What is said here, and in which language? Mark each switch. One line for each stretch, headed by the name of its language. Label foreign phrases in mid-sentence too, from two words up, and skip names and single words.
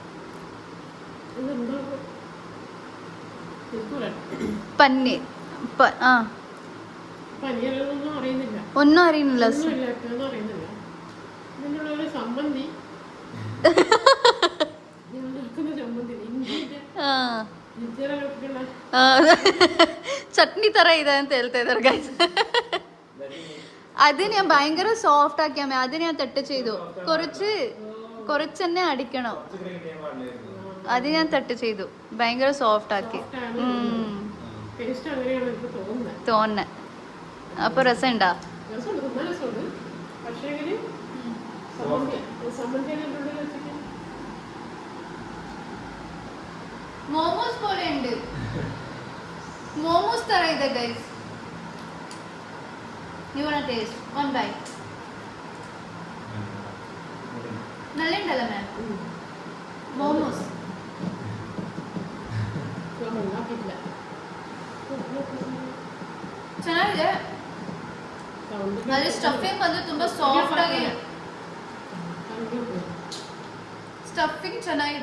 Malayalam: പന്നീർ ഒന്നും അറിയുന്നില്ല.
Kannada: ಚಟ್ನಿ ತರ ಇದೆ ಅಂತ ಹೇಳ್ತಾ ಇದಾರೆ ಗೈಸ್.
Malayalam: അത് ഞാൻ ഭയങ്കര സോഫ്റ്റ് ആക്കിയാൽ അത് ഞാൻ തട്ട് ചെയ്തു. കുറച്ച് തന്നെ അടിക്കണം. അത് ഞാൻ തട്ട് ചെയ്തു, ഭയങ്കര സോഫ്റ്റ് ആക്കി. ടേസ്റ്റ് അങ്ങനെയാണ് എനിക്ക് തോന്നുന്നത്. തോന്നുന്നത്. അപ്പോൾ രസമുണ്ടോ? രസമുണ്ട്, നല്ല രസമുണ്ട്. പക്ഷേ സമ്മന്തിയുടെ ഉള്ളിൽ വെച്ചിട്ട് മോമോസ് പോലെ ഉണ്ട്.
Kannada: മോമോസ് ತರ ಇದೆ ಗೈಸ್.
English: You wanna taste? One bite.
Malayalam: നല്ല ഉണ്ടല്ലോ ಮ್ಯಾಮ್ ಮೋಮೋಸ್.
Kannada: ಚೆನ್ನಾಗಿದೆ. ಅದ್ರ ಸ್ಟಫಿಂಗ್ ಬಂದು ತುಂಬಾ ಸಾಫ್ಟ್ ಆಗಿ, ಸ್ಟಫಿಂಗ್ ಚೆನ್ನಾಗಿದೆ.